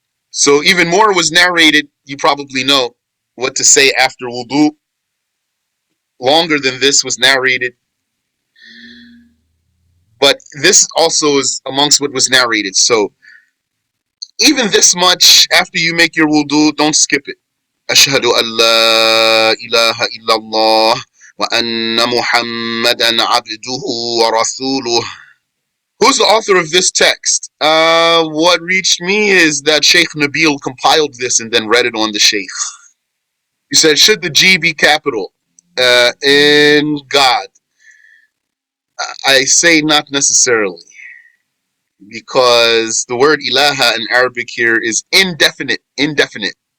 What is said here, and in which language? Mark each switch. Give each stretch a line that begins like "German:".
English: So even more was narrated. You probably know what to say after wudu. Longer than this was narrated. But this also is amongst what was narrated. So even this much after you make your wudu, don't skip it.
Arabic: أشهد أن لا إله إلا الله وأن محمدا عبده ورسوله.
English: Who's the author of this text? What reached me is that Sheikh Nabil compiled this and then read it on the Sheikh. He said, should the G be capital? In God? I say not necessarily, because the word ilaha in Arabic here is indefinite. Indefinite.